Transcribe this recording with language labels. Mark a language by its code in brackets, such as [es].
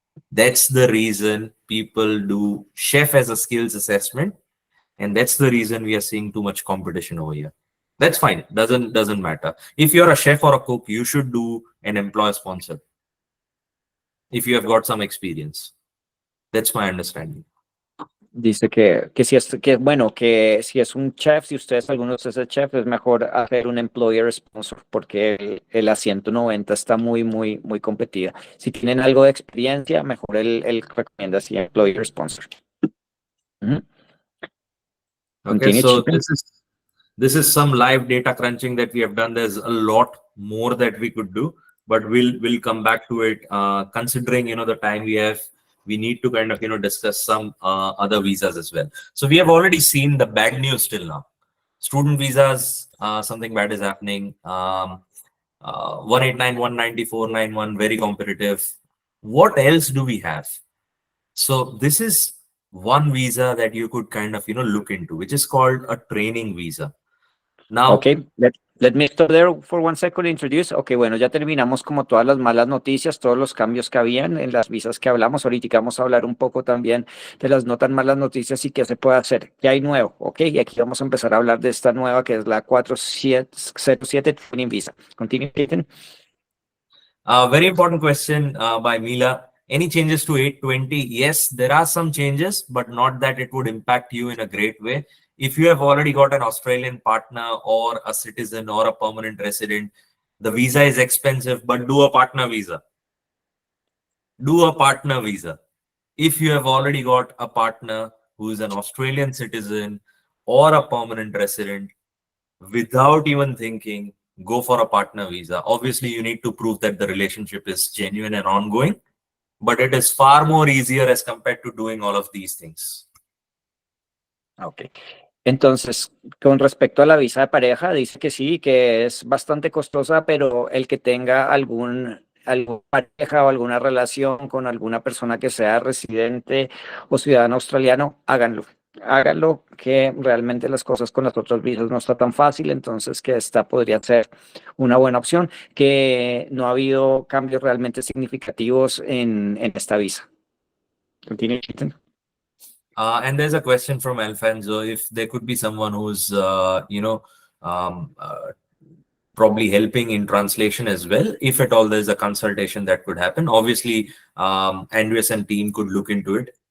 [en] That's the reason people do chef as a skills assessment, and that's the reason we are seeing too much competition over here. That's fine. Doesn't matter. If you're a chef or a cook, you should do an employer sponsor if you have got some experience. That's my understanding. [es] Dice que si es que bueno, que si es un chef, si ustedes, alguno de ustedes es chef, es mejor hacer un employer sponsor porque el asiento 90 está muy, muy, muy competida. Si tienen algo de experiencia, mejor él recomienda así employer sponsor. Ujú. [en] Okay, Continue, so Chintan. this is some live data crunching that we have done. There's a lot more that we could do, but we'll come back to it. Considering the time we have, we need to kind of discuss some other visas as well. So we have already seen the bad news till now. Student visas, something bad is happening. 189, 190, 491, very competitive. What else do we have? So this is one visa that you could kind of look into, which is called a training visa. Now, Ok, let me stop there for one second to introduce. [es] Ok, bueno, ya terminamos como todas las malas noticias, todos los cambios que habían en las visas que hablamos. Ahorita vamos a hablar un poco también de las no tan malas noticias y qué se puede hacer, qué hay nuevo. Ok, y aquí vamos a empezar a hablar de esta nueva que es la 4707 Training Visa. [en] Continue, Clayton. very important question by Mila. Any changes to 820? Yes, there are some changes, but not that it would impact you in a great way. If you have already got an Australian partner or a citizen or a permanent resident, the visa is expensive, but do a partner visa. Do a partner visa. If you have already got a partner who is an Australian citizen or a permanent resident, without even thinking, go for a partner visa. Obviously, you need to prove that the relationship is genuine and ongoing, but it is far more easier as compared to doing all of these things. Ok. [es] Entonces, con respecto a la visa de pareja, dice que sí, que es bastante costosa, pero el que tenga alguna pareja o alguna relación con alguna persona que sea residente o ciudadano australiano, háganlo. Háganlo, que realmente las cosas con las otras visas no está tan fácil, entonces que esta podría ser una buena opción, que no ha habido cambios realmente significativos en esta visa. Continúe, Chintan. [en] And there's a question from Alfonso, if there could be someone who's, um, uh, probably helping in translation as well, if at all there's a consultation that could happen. Obviously, Andreas and team could look into it.